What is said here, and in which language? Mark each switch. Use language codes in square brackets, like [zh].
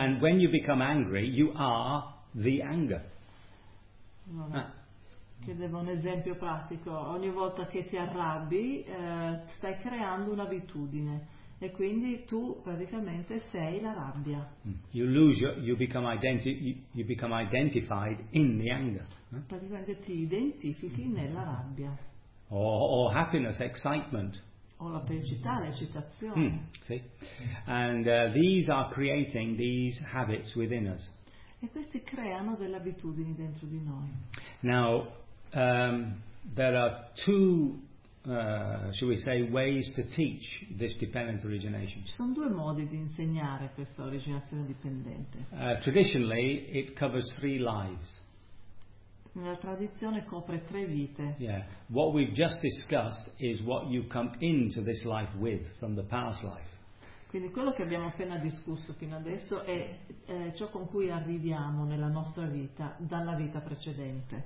[en] and when you become angry, you are the anger. [it] Allora, chiedevo un esempio pratico. Ogni volta che ti arrabbi, stai creando un'abitudine. E quindi tu praticamente sei la rabbia. [en] You become identified in the anger. [it] Praticamente ti identifichi nella rabbia. [en] Or happiness, excitement. [it] O la felicità, l'eccitazione. [en] See? And these are creating these habits within us. [it] E questi creano delle abitudini dentro di noi. [en] Now, there are two. Shall we say ways to teach this dependent origination? [it] Ci sono due modi di insegnare questa originazione dipendente. [en] Traditionally, it covers three lives. [it] Nella tradizione copre tre vite. [en] Yeah. What we've just discussed is what you come into this life with from the past life. [it] Quindi quello che abbiamo appena discusso fino adesso è ciò con cui arriviamo nella nostra vita dalla vita precedente.